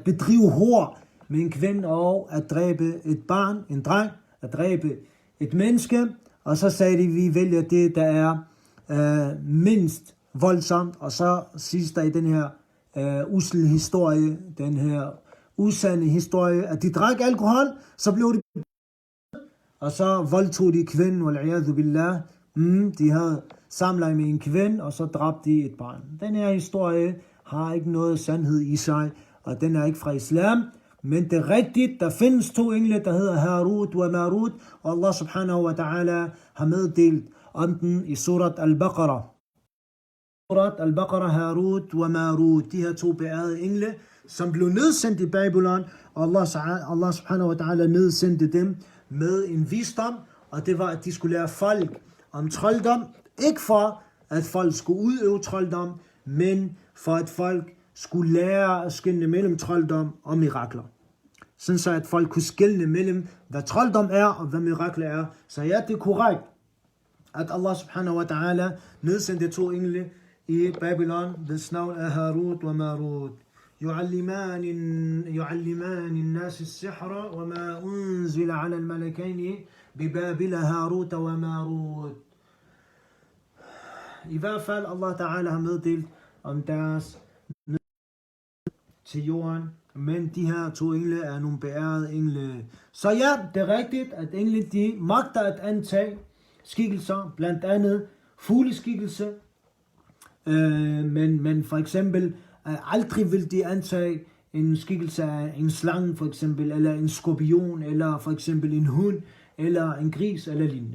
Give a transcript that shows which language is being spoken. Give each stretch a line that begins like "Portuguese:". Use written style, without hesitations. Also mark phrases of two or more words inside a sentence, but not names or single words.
Danish: bedrive hor med en kvinde, og at dræbe et barn, en dreng, at dræbe et menneske, og så sagde de, vi vælger det, der er mindst voldsomt, og så siges der i den her usle historie, den her usande historie, at de drak alkohol, så blev de, og så voldtog de kvinden,
Arabic: والعياذ بالله,
Danish: de havde samleje med en kvinde, og så dræbte de et barn. Den her historie har ikke noget sandhed i sig, og den er ikke fra islam, men det er rigtigt, der findes 2 engle, der hedder Harut og Marut, og
Arabic: الله سبحانه وتعالى
Danish: har meddelt om den i surat Al-Baqarah. Surat Al-Baqarah, Harut og Marut, de her 2 beærede engle, som blev nedsendt i Babylon, og
Arabic: الله سبحانه وتعالى
Danish: nedsendte dem med en visdom, og det var, at de skulle lære folk om trolddom, ikke for at folk skulle udøve trolddom, men for at folk skulle lære at skelne mellem trolddom og mirakler. Sådan så at folk kunne skelne mellem, hvad trolddom er og hvad mirakler er. Så ja, det er korrekt, at
Arabic: الله سبحانه وتعالى
Danish: nedsendte 2 engle i Babylon, hvis navn er Harut og Marut.
Arabic: يعلمان الناس السحر وما أنزل على الملكين ببابل هاروت وماروت.
Danish: I hvert fald Allah Ta'ala har meddelt om deres til jorden, men de her 2 engle er nogle beærede engle. Så ja, det er rigtigt, at engle de magter at antage skikkelser, blandt andet fugleskikkelse, men for eksempel aldrig vil de antage en skikkelse af en slange for eksempel, eller en skorpion, eller for eksempel en hund, eller en gris, eller lignende.